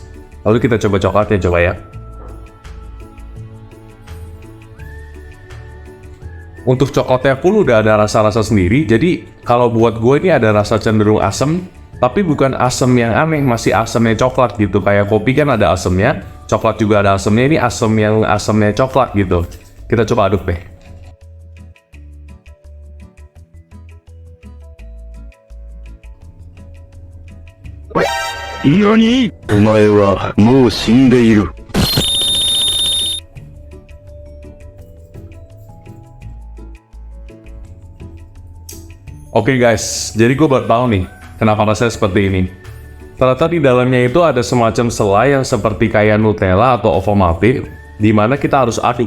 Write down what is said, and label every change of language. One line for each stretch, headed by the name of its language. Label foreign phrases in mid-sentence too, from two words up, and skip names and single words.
Indonesian: Lalu kita coba coklatnya, coba ya. Untuk coklatnya pun udah ada rasa-rasa sendiri. Jadi kalau buat gue ini ada rasa cenderung asam, tapi bukan asam yang aneh, masih asamnya coklat gitu. Kayak kopi kan ada asamnya, coklat juga ada asamnya. Ini asam yang asamnya coklat gitu. Kita coba aduk deh.
Japanese: 何？お前はもう死んでいる。
Indonesian: Oke guys, jadi gue baru tahu nih kenapa rasanya seperti ini. Ternyata di dalamnya itu ada semacam selai yang seperti kayak Nutella atau ovomaltine, di mana kita harus aduk.